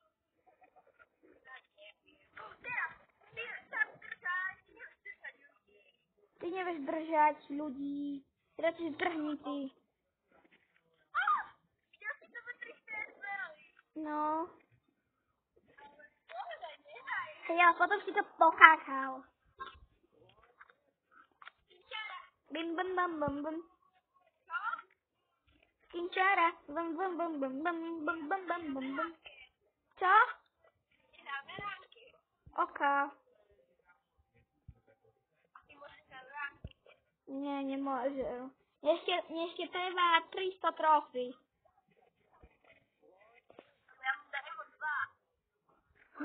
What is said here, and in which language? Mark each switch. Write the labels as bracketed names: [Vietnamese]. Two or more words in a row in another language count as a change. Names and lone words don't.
[Slovak] Teraz, ty sa držať, ty nevieš držať ľudí. Ty nevieš držať ľudí. Radšej zdrhni ty. Videl si to v 3 zmeli. No. Ale povedaj, nehaj. Hej, ale potom si to pokákal. Kinčára. Bim, bim, bim, bim, bim. Čo? Kinčára. Bim, bim, bim, bim, bim, bim, bim, bim, bim, bim. Čo? Nedáme ránky. Oka. A ty môžeš na ránky. Nie, nemôžem. Ešte trvá 300 trofy. Ja mu dajem 2.